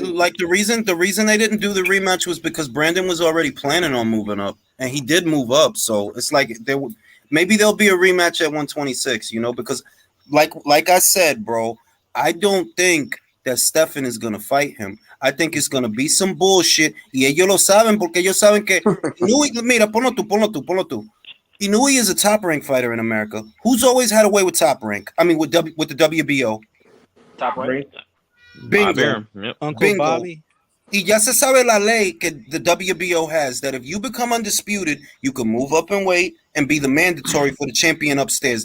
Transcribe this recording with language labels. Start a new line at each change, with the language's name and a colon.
English: Like the reason they didn't do the rematch was because Brandon was already planning on moving up, and he did move up. So it's like maybe there'll be a rematch at 126. Because like I said, bro, I don't think that Stephen is gonna fight him. I think it's gonna be some bullshit.
Spanish: Y ellos lo saben porque ellos saben que mira, ponlo tú.
English: Inoue is a top rank fighter in America. Who's always had a way with top rank? I mean, with the WBO. Top rank. Bingo. Uncle Bingo. Bobby.
Spanish: Y ya se sabe la ley que
English: the WBO has that if you become undisputed, you can move up in weight and be the mandatory for the champion upstairs.